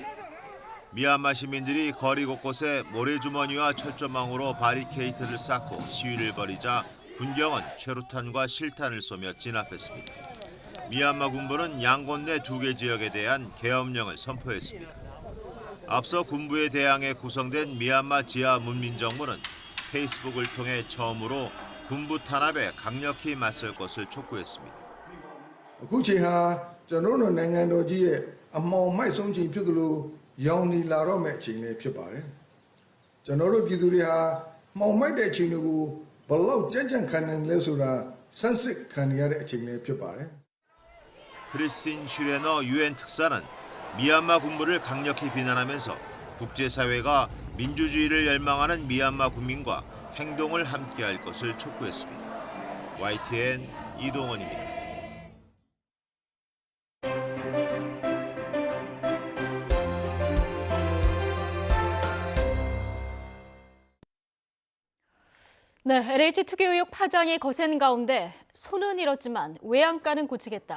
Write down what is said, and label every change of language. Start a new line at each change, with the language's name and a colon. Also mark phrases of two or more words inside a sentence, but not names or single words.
Korean: 미얀마 시민들이 거리 곳곳에 모래주머니와 철조망으로 바리케이트를 쌓고 시위를 벌이자 군경은 최루탄과 실탄을 쏘며 진압했습니다. 미얀마 군부는 양곤 내 2개 지역에 대한 계엄령을 선포했습니다. 앞서 군부에 대항해 구성된 미얀마 지하 문민정부는 페이스북을 통해 처음으로 군부 탄압에 강력히 맞설 것을 촉구했습니다.
Burmese: အခုချိန်ဟာကျွန်တော်တို့နိုင်ငံတော်ကြီးရဲ့အမှောင်မိုက်ဆုံးချိန်ဖြစ်သလိုရောင်နေလာတော့မယ့်အချိန်လည်းဖြစ်ပါတယ်။ကျွန်တော်တို့ပြည်သူတွေဟာမှောင်မိုက်တဲ့အချိန်တွေကိုဘလောက်ကြံ့ကြံ့ခံနိုင်လဲဆိုတာဆန်းစစ်ခံရတဲ့အချိန်လည်းဖြစ်ပါတယ်။
Korean: 크리스틴 슈레너 유엔 특사는 미얀마 군부를 강력히 비난하면서 국제사회가 민주주의를 열망하는 미얀마 국민과 행동을 함께할 것을 촉구했습니다. YTN 이동원입니다. 네, LH 투기 의혹 파장이 거센 가운데 손은 잃었지만 외양간은 고치겠다.